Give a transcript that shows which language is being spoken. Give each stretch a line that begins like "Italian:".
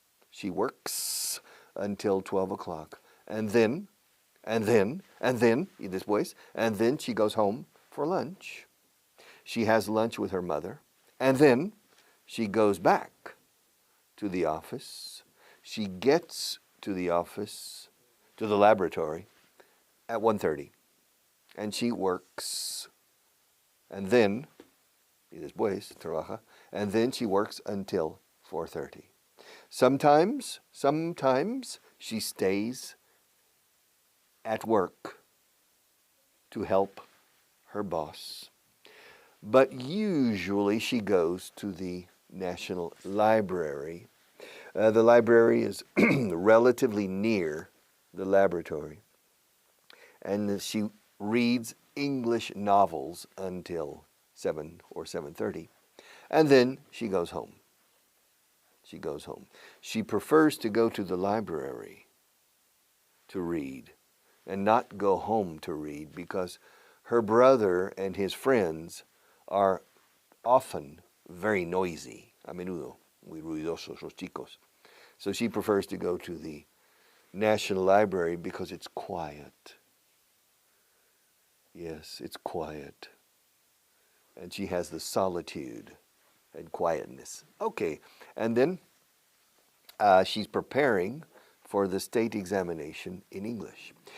English: She works until 12 o'clock. And then,
Spanish: y después,
English: and then she goes home for lunch. She has lunch with her mother. And then she goes back to the office. She gets to the office, to the laboratory, at 1:30. And she works. And then,
Spanish: y después, trabaja.
English: And then she works until 4:30. Sometimes she stays at work to help her boss. But usually she goes to the National Library. The library is relatively near the laboratory. And she reads English novels until 7 or 7:30. And then she goes home. She goes home. She prefers to go to the library to read and not go home to read because her brother and his friends are often very noisy.
Spanish: A menudo, muy ruidosos los chicos.
English: So she prefers to go to the National Library because it's quiet. Yes, it's quiet. And she has the solitude and quietness. Okay, and then she's preparing for the state examination in English.